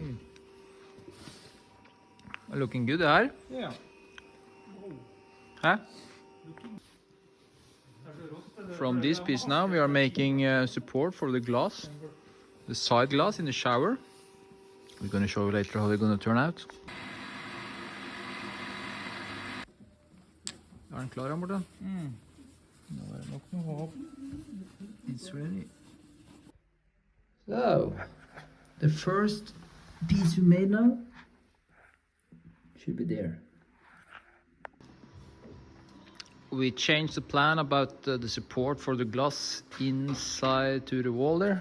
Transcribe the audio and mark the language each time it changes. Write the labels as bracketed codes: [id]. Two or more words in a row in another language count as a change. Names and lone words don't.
[en] Looking good here. Yeah. Huh? From this piece now we are making support for the glass. The side glass in the shower. We're gonna show you later how they're gonna turn out. [no] Er den klar, Morten? Nå er det nok noe håp. [en] It's ready. So, the first piece we made now should be there. We changed the plan about the support for the glass inside to the wall there.